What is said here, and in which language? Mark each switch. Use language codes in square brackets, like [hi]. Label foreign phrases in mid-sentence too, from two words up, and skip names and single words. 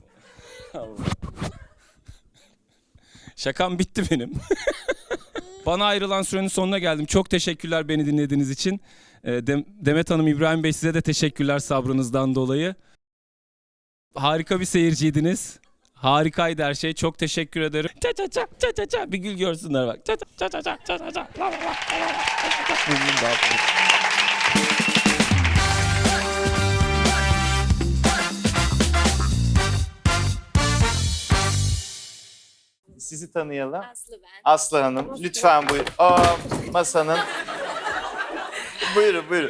[tr] Allah. Şakam bitti benim. Bana ayrılan sürenin sonuna geldim. Çok teşekkürler beni dinlediğiniz için. Demet Hanım, İbrahim Bey, size de teşekkürler sabrınızdan dolayı. Harika bir seyirciydiniz. Harikaydı her şey. Çok teşekkür ederim. Ça ça ça, ça ça ça. Bir gül görsünler bak. Ça ça ça ça, ça ça ça. La la la, la la la. Sizi tanıyalım. Aslı ben. Aslı Hanım, lütfen buyurun. Masanın. Buyurun.